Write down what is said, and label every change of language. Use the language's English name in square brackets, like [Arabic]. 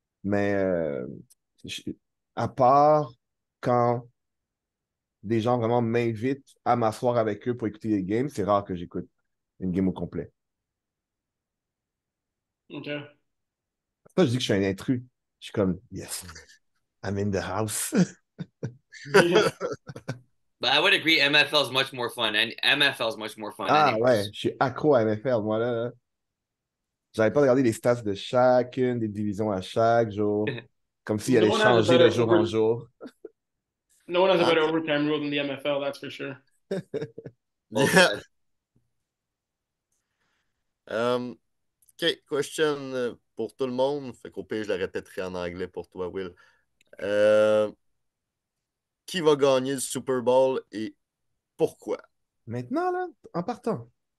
[French] Mais à part quand des gens vraiment m'invitent à m'asseoir avec eux pour écouter les games, c'est rare que j'écoute une game au complet. OK. C'est pas que je dis que je suis un intrus. Je suis comme, [English] yes, I'm in the house. But I would agree, MFL is much more fun, and MFL is much more fun. [French] Ah ouais, je suis accro à NFL, moi là. J'arrête pas de regarder les stats de chacune des divisions à chaque jour, comme s'il allait changer de jour en jour. [English] No one has a better overtime rule than the MFL, that's for sure. Yeah. [French] OK, question pour tout le monde. Fait qu'au pire, je le répéterai en anglais pour toi, Will. Qui va gagner le Super Bowl et pourquoi? Maintenant, là, en partant.